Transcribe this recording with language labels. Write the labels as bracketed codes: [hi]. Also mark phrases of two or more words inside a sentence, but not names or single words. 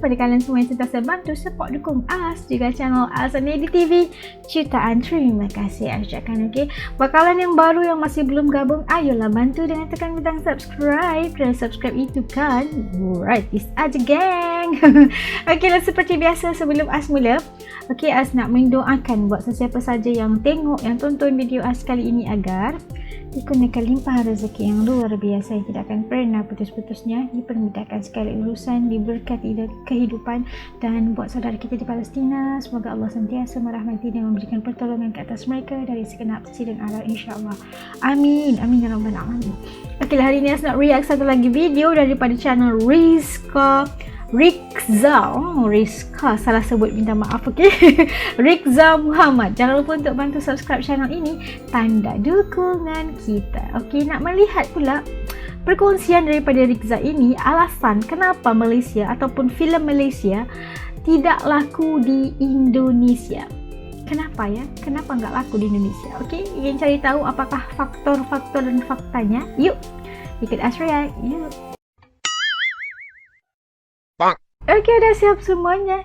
[ms] Kepada kalian semua yang sentiasa bantu support dukung As, juga channel As Anedi TV, jutaan terima kasih ucapkan. Okay, buat kalian yang baru yang masih belum gabung, ayolah bantu dengan tekan butang subscribe. Dan subscribe itu kan gratis aja geng. Okay lah, seperti biasa sebelum As mula, okay, As nak mendoakan buat sesiapa saja yang tengok, yang tonton video As kali ini agar dikurniakan limpah rezeki yang luar biasa yang tidak akan pernah putus-putusnya, dipermudahkan segala urusan, diberkati kehidupan. Dan buat saudara kita di Palestina, semoga Allah sentiasa merahmati dan memberikan pertolongan ke atas mereka dari segenap sisi dan arah, insyaAllah. [ar] Amin, amin ya rabbal alamin. [ms] Okeylah, hari ini As nak react satu lagi video daripada channel Rizka, salah sebut, minta maaf, okey. Rizka Muhammad. Jangan lupa untuk bantu subscribe channel ini, tanda dukungan kita. Okey, nak melihat pula perkongsian daripada Rizka ini, alasan kenapa Malaysia ataupun filem Malaysia tidak laku di Indonesia. Kenapa ya? Kenapa nggak laku di Indonesia? Okey, ingin cari tahu apakah faktor-faktor dan faktanya? Yuk, ikut As react. Yuk. Okey, dah siap semuanya.